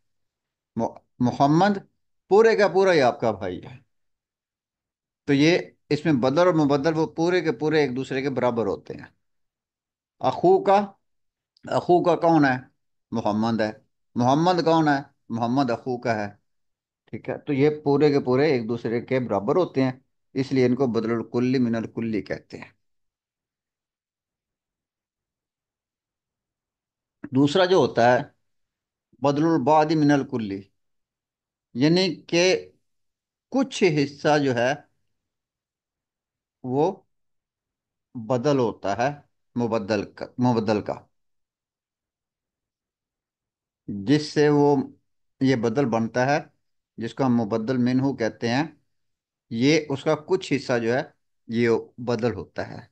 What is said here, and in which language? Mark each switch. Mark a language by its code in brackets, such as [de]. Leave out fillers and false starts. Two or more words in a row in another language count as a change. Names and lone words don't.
[ur] م- محمد پورے کا پورا ہی آپ کا بھائی ہے، تو یہ اس میں بدل اور مبدل وہ پورے کے پورے ایک دوسرے کے برابر ہوتے ہیں۔ اخو کا، اخو کا کون ہے؟ محمد ہے، محمد کون ہے؟ محمد اخو کا ہے، ٹھیک ہے، تو یہ پورے کے پورے ایک دوسرے کے برابر ہوتے ہیں، اس لیے ان کو [ar] بدل الکلی من الکلی [ur] کہتے ہیں۔ دوسرا جو ہوتا ہے [ar] بدل البعض من الکلی، [ur] یعنی کہ کچھ حصہ جو ہے وہ بدل ہوتا ہے مبدل کا جس سے وہ یہ بدل بنتا ہے، جس کو ہم [ar] مبدل منہو [ur] کہتے ہیں، یہ اس کا کچھ حصہ جو ہے یہ بدل ہوتا ہے۔